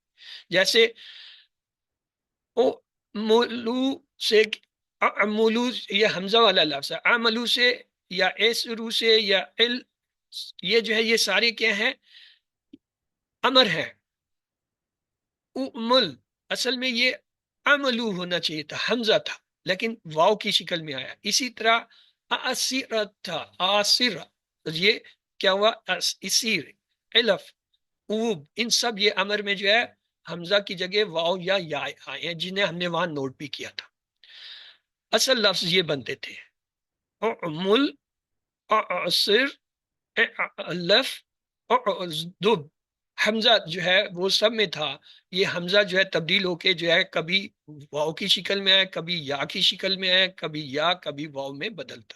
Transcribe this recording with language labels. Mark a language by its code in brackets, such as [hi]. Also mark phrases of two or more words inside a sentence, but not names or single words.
[ur] جیسے او مولو سے، عملو، یہ حمزہ والا لفظ ہے، عملو سے یا ایسرو سے یا یہ جو ہے یہ سارے کیا ہیں؟ امر ہے۔ امل، اصل میں یہ عملو ہونا چاہیے تھا، حمزہ تھا لیکن واو کی شکل میں آیا۔ اسی طرح آسرت تھا، آسر، یہ کیا ہوا؟ اسیر، علف، اوب، ان سب یہ امر میں جو ہے حمزہ کی جگہ واو یا آئے ہیں، جنہیں ہم نے وہاں نوٹ بھی کیا تھا۔ اصل لفظ یہ بنتے تھے اعمل، اعصر، اعلف، اعذب۔ حمزہ جو ہے وہ سب میں تھا، یہ حمزہ جو ہے تبدیل ہو کے جو ہے کبھی واو کی شکل میں آئے، کبھی یا کی شکل میں آئے، کبھی یا کبھی واو میں بدلتا ہے۔